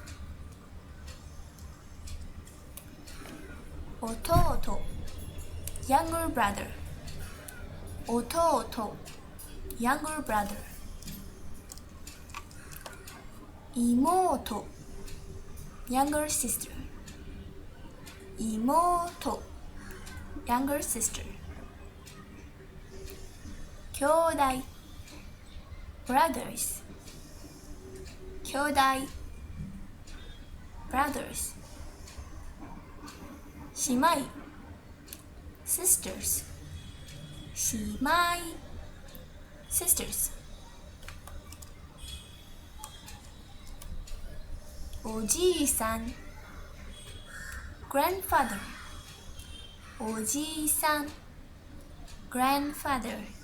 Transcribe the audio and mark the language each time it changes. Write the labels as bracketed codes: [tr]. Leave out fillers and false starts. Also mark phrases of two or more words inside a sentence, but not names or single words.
[en] 弟 Younger brother 弟 Younger brother. 妹 Younger sister 妹 Younger sister. 兄弟 Brothers 兄弟 Brothers. 姉妹 Sisters 姉妹 Sisters. おじいさん Grandfather おじいさん Grandfather.